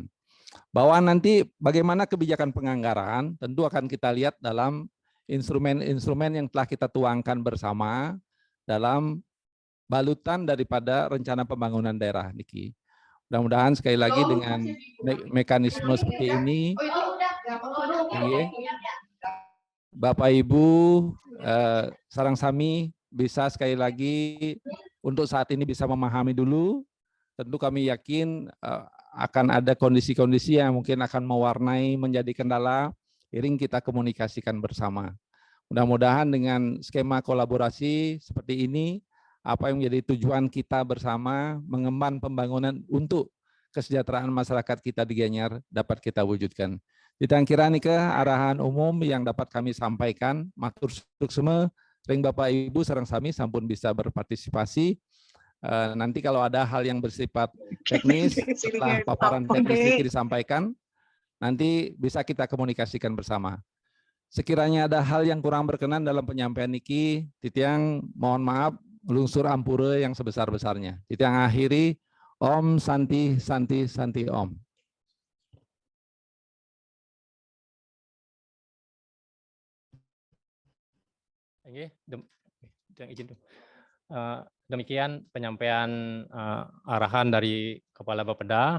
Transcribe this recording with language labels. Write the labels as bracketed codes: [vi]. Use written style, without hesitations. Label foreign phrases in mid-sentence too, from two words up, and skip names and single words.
[id] Bahwa nanti bagaimana kebijakan penganggaran tentu akan kita lihat dalam instrumen-instrumen yang telah kita tuangkan bersama dalam balutan daripada rencana pembangunan daerah, Niki. Mudah-mudahan sekali lagi dengan mekanisme seperti ini, Bapak Ibu, [ban] sarang sami [id] bisa sekali lagi untuk saat ini bisa memahami dulu. Tentu kami yakin akan ada kondisi-kondisi yang mungkin akan mewarnai menjadi kendala, iring kita komunikasikan bersama. Mudah-mudahan dengan skema kolaborasi seperti ini, apa yang menjadi tujuan kita bersama mengemban pembangunan untuk kesejahteraan masyarakat kita di Gianyar dapat kita wujudkan. Ditangkira nih ke arahan umum yang dapat kami sampaikan, [ban] matur suksema, ring [id] Bapak Ibu [ban] sareng sami sampun [id] bisa berpartisipasi. Nanti kalau ada hal yang bersifat teknis, setelah paparan teknis ini disampaikan, nanti bisa kita komunikasikan bersama. Sekiranya ada hal yang kurang berkenan dalam penyampaian niki, Titiang mohon maaf, [ban] lungsur ampura [id] yang sebesar-besarnya. Titiang akhiri, [sa] Om Santi Santi Santi Om. [id] Demikian penyampaian arahan dari Kepala Bapeda.